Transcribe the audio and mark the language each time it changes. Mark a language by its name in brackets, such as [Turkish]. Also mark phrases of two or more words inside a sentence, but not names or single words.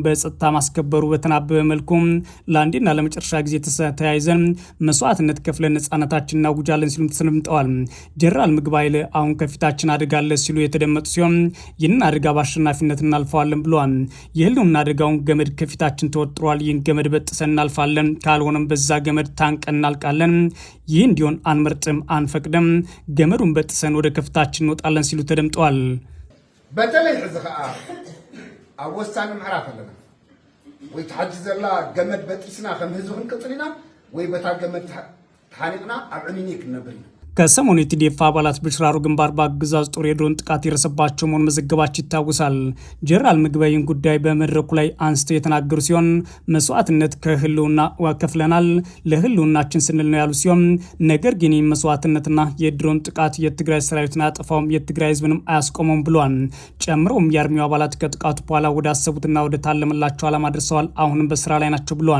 [Amharic] በጸጥታ ማስከበሩ በተናበበ መልኩ ለአንዴና ለመጨረሻ ጊዜ ተያይዘን መስዋዕትነት ከፍለን ነጻነታችን እናውጃለን ሲሉ ተሰምተዋል። ጄኔራል ምግባይ ኃይለ አሁን ከፊታችን አደጋ አለ ሲሉ የተደመጡ ሲሆን ይህንን አደጋ በአሸናፊነት እናልፈዋለን ብለዋል። የህልውና አደጋውን ገመድ ከፊታችን ተወጥሯል። ይህን ገመድ በጥሰን እናልፋለን። ካልሆነም በዛ ገመድ ታንቀን እናልቃለን። ይህ እንዲሆን አንመርጥም፣ አንፈቅድም። ገመዱን በጥሰን ወደ ከፍታችን እንወጣለን ሲሉ ተደምጠዋል። [Tigrinya] በተለይ ሕዚ ከዓ ኣብ ወሳኒ ምዕራፍ ኣለና ወይ ተሓጅ ዘላ ገመድ በጢስና ከም ህዝቢ ክንቅፅል ኢና ወይ በታ ገመድ ተሓኒቕና ኣብ ዕሚኒ ክንነብር ኢና። [Amharic] ከሰሞኑ የቲዲኤፍ አባላት በሽራሮ ግንባር በአገዛዙ ጦር የድሮን ጥቃት የደረሰባቸው መሆኑን መዘገባቸው ይታወሳል። ጀነራል ምግበይን ጉዳይ በመድረኩ ላይ አንስተው የተናገሩ ሲሆን መስዋዕትነት ከህልውና ከፍለናል፣ ለህልውናችን ስንል ነው ያሉ ሲሆን ነገር ግን መስዋዕትነትና የድሮን ጥቃት የትግራይ ሰራዊትን አያጠፋውም፣ የትግራይ ህዝብንም አያስቆመውም ብሏል። ጨምሮም የአርሚው አባላት ከጥቃቱ በኋላ ወደ አሰቡትና ወደ ታለመላቸው ዓላማ ደርሰዋል፣ አሁንም በስራ ላይ ናቸው ብሏል።